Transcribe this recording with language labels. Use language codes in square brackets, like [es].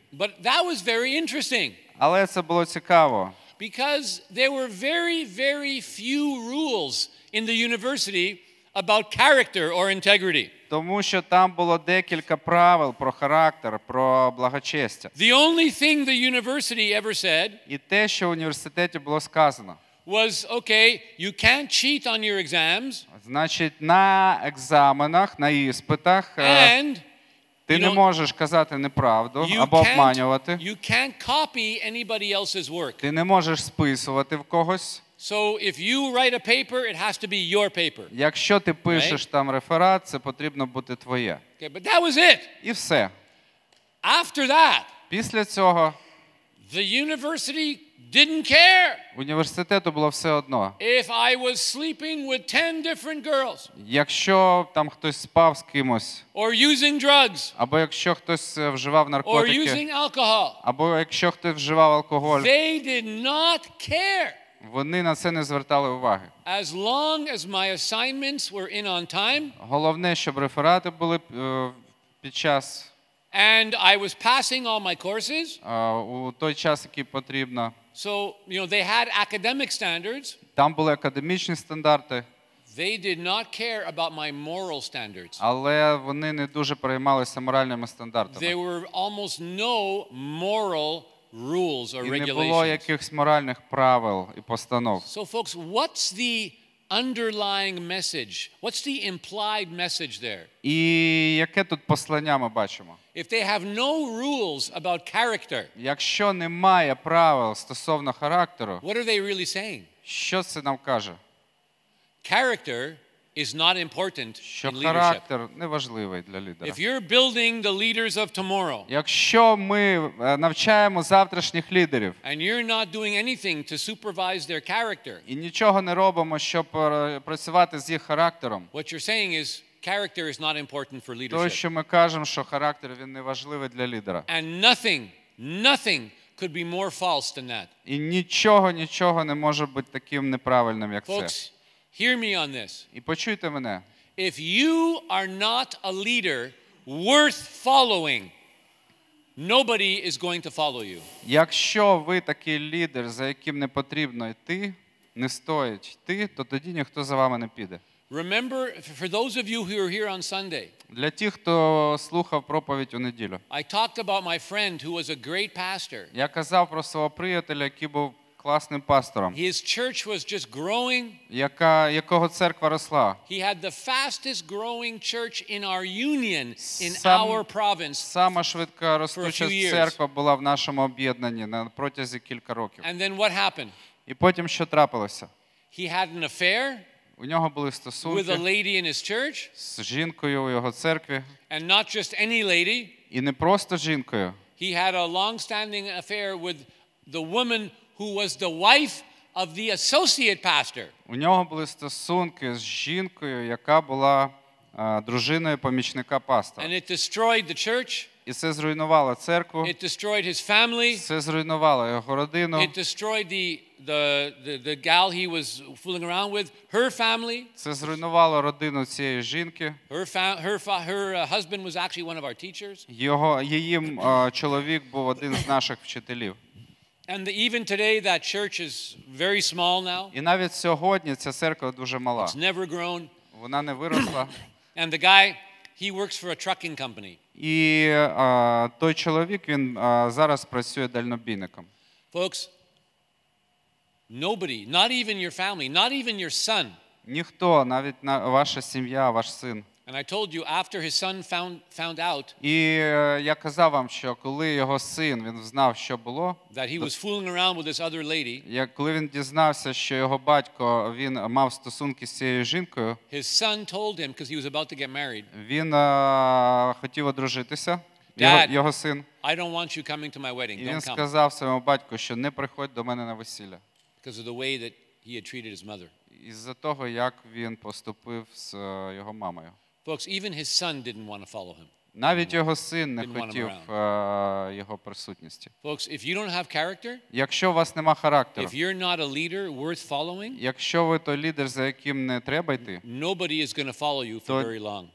[en] But that was very interesting. [uk] Але це було цікаво. [en] Because there were very few rules in the university about character or integrity. [uk] Тому що там було декілька правил про характер, про благочестя. [en] The only thing the university ever said [uk] І те, що в університеті було сказано. [en] Was okay, you can't cheat on your exams. [uk] Значить, на екзаменах, на іспитах ти не можеш казати неправду або обманювати. [en] You can't copy anybody else's work. [uk] Ти не можеш списувати в когось. [en] So if you write a paper, it has to be your paper. [uk] Якщо ти пишеш там реферат, це потрібно бути твоє. [en] Okay, but that was it. [uk] І все. [en] After that, [uk] після цього [en] the university didn't care. [uk] Університету було все одно. [en] If I was sleeping with 10 different girls. [uk] Якщо там хтось спав з кимось. [en] Or using drugs. [uk] Або якщо хтось вживав наркотики. [en] Or using alcohol. [uk] Або якщо хтось вживав алкоголь. [en] They did not care. [uk] Вони на це не звертали уваги. [en] As long as my assignments were in on time. [uk] Головне, щоб реферати були під час. [en] And I was passing all my courses. [uk] У той час, який потрібно. [en] So, you know, they had academic standards. [uk] Там були академічні стандарти. [en] They did not care about my moral standards. [uk] Але вони не дуже переймалися моральними стандартами. [en] There were almost no moral rules or regulations. [uk] І не було якихось моральних правил і постанов. [en] So, folks, what's the underlying message? What's the implied message there? [uk] І яке тут послання ми бачимо? [en] If they have no rules about character, [uk] якщо немає правил стосовно характеру, [en] what are they really saying? [uk] Що це нам каже? [en] Character is not important [uk] що [en] in leadership. [uk] характер не важливий для лідера. [en] If you're building the leaders of tomorrow, [uk] якщо ми навчаємо завтрашніх лідерів, [en] and you're not doing anything to supervise their character, [uk] і нічого не робимо, щоб працювати з їх характером, [en] what you're saying is character is not important for leadership. [uk] То, що ми кажемо, що характер він не важливий для лідера. [en] And nothing could be more false than that. [uk] І нічого не може бути таким неправильним, як це. [en] Folks, hear me on this. [uk] І почуйте мене. [en] If you are not a leader worth following, nobody is going to follow you. [uk] Якщо ви такий лідер, за яким не потрібно йти, не стоїть йти, то тоді ніхто за вами не піде. [en] Remember, for those of you who are here on Sunday, [uk] для тих, хто слухав проповідь у неділю, [en] I talked about my friend who was a great pastor. [uk] Я казав про свого приятеля, який був класним пастором. [en] His church was just growing. [uk] Якого церква росла. [en] He had the fastest growing church in our union in our province. [uk] Сама швидко ростуча церква була в нашому об'єднанні на протязі кілька років. [en] And then what happened? [uk] І потім що трапилося? [en] He had an affair. [uk] У нього були стосунки [en] with a lady in his church. [uk] З жінкою у його церкві. [en] And not just any lady. [uk] І не просто жінкою. [en] He had a long-standing affair with the woman who was the wife of the associate pastor. [uk] У нього були стосунки з жінкою, яка була дружиною помічника пастора. [en] And it destroyed the church. [uk] І це зруйнувало церкву. [en] It destroyed his family. [uk] Це зруйнувало його родину. [en] It destroyed the gal he was fooling around with, her family. [uk] Це зруйнувало родину цієї жінки. [en] Her husband was actually one of our teachers. [uk] Її чоловік був один з наших вчителів. [en] And even today that church is very small now. [uk] І навіть сьогодні ця церква дуже мала. [en] It's never grown. [uk] Вона не виросла. [en] And the guy, he works for a trucking company. [uk] І той чоловік, він зараз працює дальнобійником. [en] Folks, nobody, not even your family, not even your son. [uk] Ніхто, навіть ваша сім'я, ваш син. [en] And I told you after his son found out. [uk] І я казав вам, що коли його син, він знав, що було. [en] That he was fooling around with this other lady. [uk] Коли він дізнався, що його батько, він мав стосунки з цією жінкою. [en] His son told him because he was about to get married. [uk] Він хотів одружитися. Його син. [en] I don't want you coming to my wedding. [uk] І він сказав своєму батьку, що не приходь до мене на весілля. [en] Because of the way that he had treated his mother. [uk] Із-за того, як він поступив з його мамою. [en] Folks, even his son didn't want to follow him. [uk] Навіть його син не хотів його присутності. [en] Folks, if you don't have character, [uk] якщо у вас нема характеру, [en] if you're not a leader worth following, [uk] якщо ви той лідер, за яким не треба йти, [en] nobody is going to follow you for very long.